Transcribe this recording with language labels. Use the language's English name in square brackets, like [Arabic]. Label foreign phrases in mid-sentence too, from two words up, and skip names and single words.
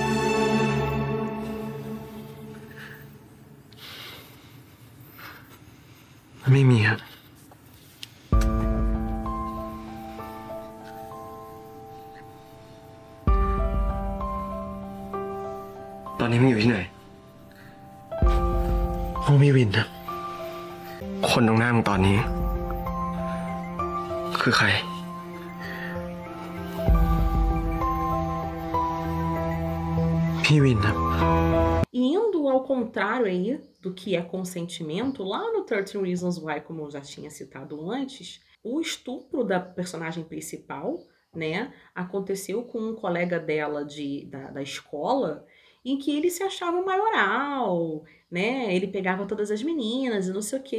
[Thai] ไม่มีครับตอนนี้มึงอยู่ที่ไหน ห้องพี่วินครับคนตรงหน้ามึงตอนนี้คือใครพี่วินครับ [Portuguese] Indo ao contrário aí do que é consentimento, lá no 13 Reasons Why, como eu já tinha citado antes, o estupro da personagem principal, né, aconteceu com um colega dela da escola, em que ele se achava maioral, né, ele pegava todas as meninas e não sei o quê.